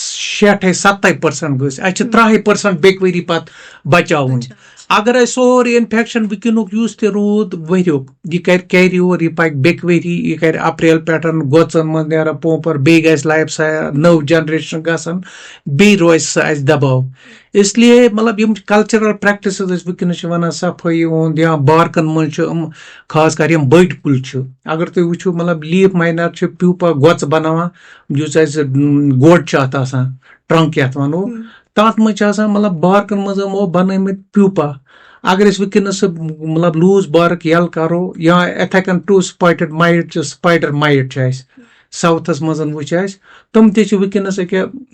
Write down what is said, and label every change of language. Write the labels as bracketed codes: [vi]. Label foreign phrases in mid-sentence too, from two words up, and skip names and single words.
[ks] 60-70% گٔژھ اَسہِ چھِ 30% بیٚکہِ ؤری پتہٕ بچاوٕنۍ اگر اَسہِ سورُے اِنفیکشن وٕنکیٚنُک یُس تہِ روٗد ؤریُک یہِ کرِ [en] carry over [ks] یہِ پکہِ بیٚکہِ ؤری یہِ کرِ اپریل پٮ۪ٹھ گۄژن منٛز نیران پوپر بیٚیہِ گژھِ لایف نٔو جنریشن گژھن بیٚیہِ روزِ سُہ اَسہِ دباو [ur] اس لیے [ks] مطلب یِم [en] cultural practices [ks] أسۍ وٕنکیٚنس چھِ وَنان صفٲیی ہُنٛد یا بارکن منٛز چھِ یِم خاص کر یِم بٔڑۍ کُلۍ چھِ اگر تُہۍ وٕچھو مطلب [en] leaf miner [ks] چھِ پیوٗپا گۄژٕ بناوان یُس اَسہِ گوڈ چھُ اَتھ آسان ٹرنک یَتھ وَنو تَتھ منٛز چھِ آسان مطلب بارکن منٛز یِمو بنٲومٕتۍ پیوٗپا اگر أسۍ وٕنکیٚنس سُہ مطلب [en] loose bark [ks] یَلہٕ کرو یا یِتھے کٔنۍ 2 [en] spotted mite [ks] چھِ [en] spider mite [ks] چھِ اَسہِ ساوتھس منٛز وٕچھ اَسہِ تِم تہِ چھِ وٕنکیٚنس أکیاہ